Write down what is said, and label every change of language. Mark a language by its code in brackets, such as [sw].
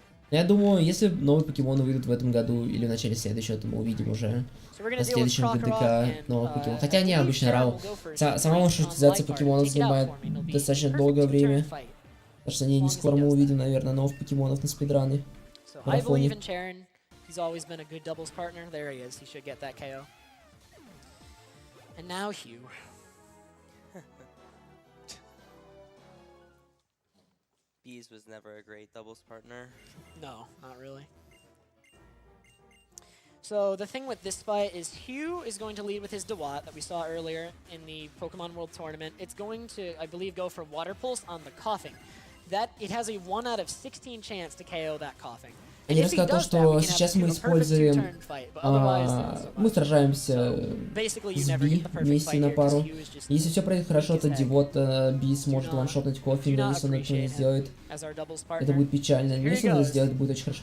[ru] Я думаю, если новые покемоны выйдут в этом году или в начале следующего, то мы увидим уже на следующем ГДК новых покемонов. Хотя не, обычно Рау. Сама маршрутизация покемонов занимает достаточно долгое время. Так что не скоро мы увидим, наверное, новых покемонов на спидраны. [en] So I believe in Charon. He's always been a good doubles partner. There he is. He should get that KO. And now Hugh. Bees was never a great doubles partner. No, not really. So the thing with this fight is Hugh is going to lead with his Dewat that we saw earlier in the Pokemon World Tournament. It's going to, I believe, go for Water Pulse on the Coughing. It has a 1 out of 16 chance to KO that Coughing. [ru] Я рассказал то, что сейчас мы используем, мы сражаемся с Би вместе на пару. Если все пройдет хорошо, то Дивот Би сможет ваншотнуть кофе, но если он этого не сделает, это будет печально. Но если он это сделает, будет очень хорошо.